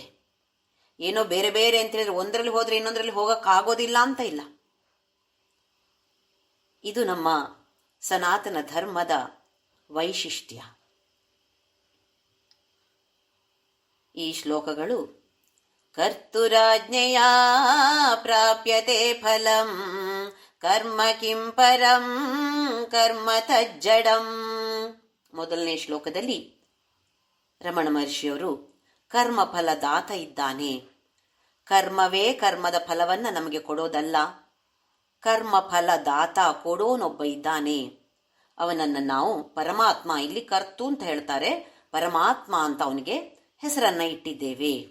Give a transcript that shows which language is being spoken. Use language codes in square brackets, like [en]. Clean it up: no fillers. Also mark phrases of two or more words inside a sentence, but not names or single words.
[kn] ಏನೋ ಬೇರೆ ಬೇರೆ ಅಂತ ಹೇಳಿದ್ರೆ ಒಂದರಲ್ಲಿ ಹೋದ್ರೆ ಇನ್ನೊಂದರಲ್ಲಿ ಹೋಗಕ್ಕಾಗೋದಿಲ್ಲ ಅಂತ ಇಲ್ಲ. ಇದು ನಮ್ಮ ಸನಾತನ ಧರ್ಮದ ವೈಶಿಷ್ಟ್ಯ. ಈ ಶ್ಲೋಕಗಳು [sa] ಕರ್ತುರಾಜ್ಞೆಯ ಪ್ರಾಪ್ಯತೆ ಫಲಂ ಕರ್ಮ ಕಿಂ ಪರಂ ಕರ್ಮ ತಜ್ಜಡಂ. [kn] ಮೊದಲನೇ ಶ್ಲೋಕದಲ್ಲಿ ರಮಣ ಮಹರ್ಷಿಯವರು ಕರ್ಮ ಫಲದಾತ ಇದ್ದಾನೆ. ಕರ್ಮವೇ ಕರ್ಮದ ಫಲವನ್ನ ನಮಗೆ ಕೊಡೋದಲ್ಲ, ಕರ್ಮ ಫಲದಾತ ಕೊಡೋನೊಬ್ಬ ಇದ್ದಾನೆ. ಅವನನ್ನ ನಾವು ಪರಮಾತ್ಮ, ಇಲ್ಲಿ ಕರ್ತು ಅಂತ ಹೇಳ್ತಾರೆ, ಪರಮಾತ್ಮ ಅಂತ ಅವನಿಗೆ ಹೆಸರನ್ನ ಇಟ್ಟಿದ್ದೇವೆ.